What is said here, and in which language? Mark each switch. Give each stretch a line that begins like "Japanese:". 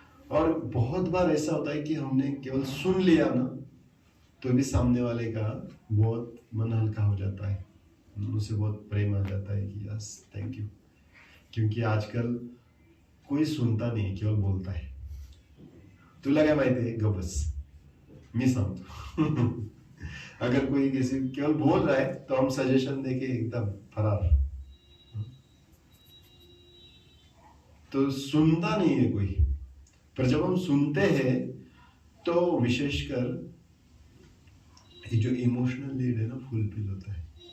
Hindi: और बहुत बार ऐसा होता है कि हमने केवल सुन लिया ना तो भी सामने वाले का बहुत मन हल्का हो जाता है, उसे बहुत प्रेम आ जाता है कि
English: Yes thank you.
Hindi: क्योंकि आजकल कोई सुनता नहीं, केवल बोलता है।
Marathi: तुला काय माहिती आहे, ग बस मी सांगतो।
Hindi: अगर कोई किसी केवल बोल रहा है तो हम सजेशन देके एकदम फरार, तो सुनता नहीं है कोई। पर जब हम सुनते हैं तो विशेषकर ये जो इमोशनल नीड है ना फुलफिल होता है।